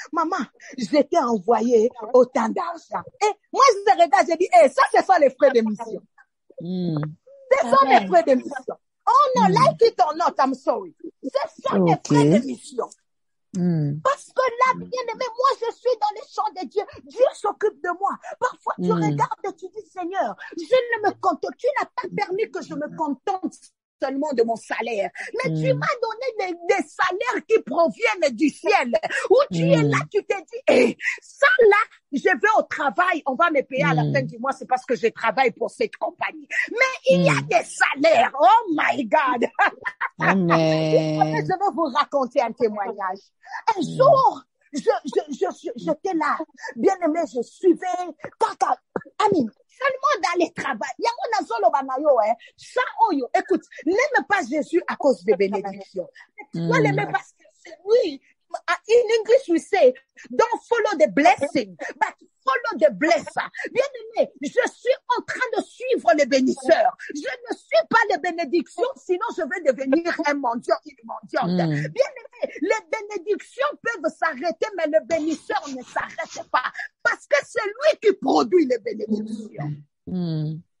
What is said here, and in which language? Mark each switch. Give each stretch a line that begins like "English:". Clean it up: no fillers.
French: Maman, je t'ai envoyé autant d'argent. Et moi, je regarde, je dis, ça, ce sont les frais d'émission. Ce sont les frais d'émission. Oh non,
English: like it or not, I'm sorry.
French: Ce sont les frais d'émission. Parce que là, bien aimé, moi, je suis dans les champs de Dieu. Dieu s'occupe de moi. Parfois, tu regardes et tu dis, Seigneur, je ne me contente. Tu n'as pas permis que je me contente seulement de mon salaire. Mais tu m'as donné des salaires qui proviennent du ciel. Où tu es là, tu te dis, ça là, je vais au travail, on va me payer à la fin du mois, c'est parce que je travaille pour cette compagnie. Mais il y a des salaires.
English: Oh my God.
French: Amen. Je vais vous raconter un témoignage. Un jour, j'étais là. Bien aimé, je suivais. Amin. Seulement dans les travaux. Il y a un
Lingala: azolo banayo,
French: ça, écoute, n'aime pas Jésus à cause des bénédictions. Moi, l'aime parce que c'est lui.
English: In English, we say, don't follow the blessing, but follow the blesser.
French: Bien aimé, je suis en train de suivre les bénisseurs. Je ne suis pas les bénédictions, sinon je vais devenir un mendiant, une mendiante. Bien aimé, les bénédictions peuvent s'arrêter, mais le bénisseur ne s'arrête pas. Parce que c'est lui qui produit les bénédictions.